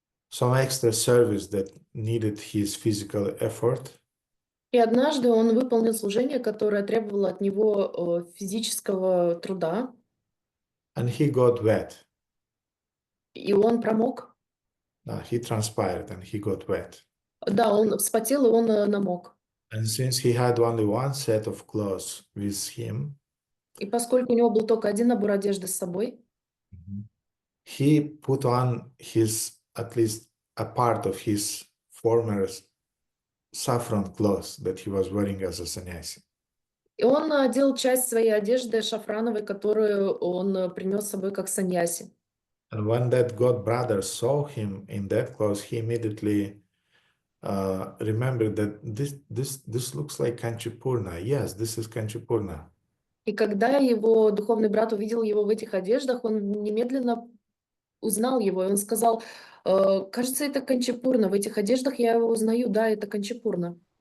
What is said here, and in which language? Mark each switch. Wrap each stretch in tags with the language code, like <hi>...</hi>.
<en>some extra service that needed his physical effort.</en> <ru>И однажды он выполнил служение, которое требовало от него физического труда,</ru> <en>And he got wet.</en> <ru>и он промок.</ru> <en>He transpired and he got wet.</en> <ru>Да, он вспотел, и он намок.</ru> <en>And since he had only one set of clothes with him,</en> <ru>И поскольку у него был только один набор одежды с собой,</ru> <en>he put on his, at least a part of his former saffron clothes that he was wearing as a sannyasi.</en> <ru>и он надел часть своей одежды шафрановой, которую он принес с собой как саньяси.</ru> <en>And when that god brother saw him in that clothes, he immediately remembered that this looks like Kanchipurna. Yes, this is Kanchipurna.</en> <ru>И когда его духовный брат увидел его в этих одеждах, он немедленно узнал его, и он сказал: кажется, это Канчипурна, в этих одеждах я его узнаю, да, это Канчипурна.</ru>